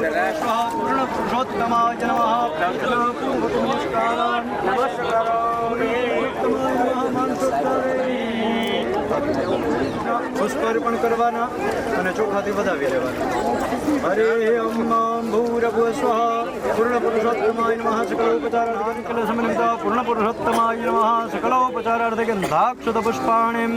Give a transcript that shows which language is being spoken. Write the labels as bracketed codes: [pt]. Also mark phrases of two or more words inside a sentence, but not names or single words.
[sa] स्वाहा पूर्णपुरुषोत्तमाय नमः प्रार्थनापूर्वकं नमस्कारामि उत्तमाय नमः मानसोत्तरे [gu] પુષ્પ અર્પણ કરવાના અને ચોખાથી વધાવી લેવાના. [sa] હરે ઓમ ભૂરભુવ સ્વઃ પૂર્ણ પુરુષોત્તમાય નમઃ સકલોપચારાર્થકલસમન્વિતા પૂર્ણ પુરુષોત્તમાય નમઃ સકલોપચારાર્થે ગંધાક્ષત પુષ્પાણિમ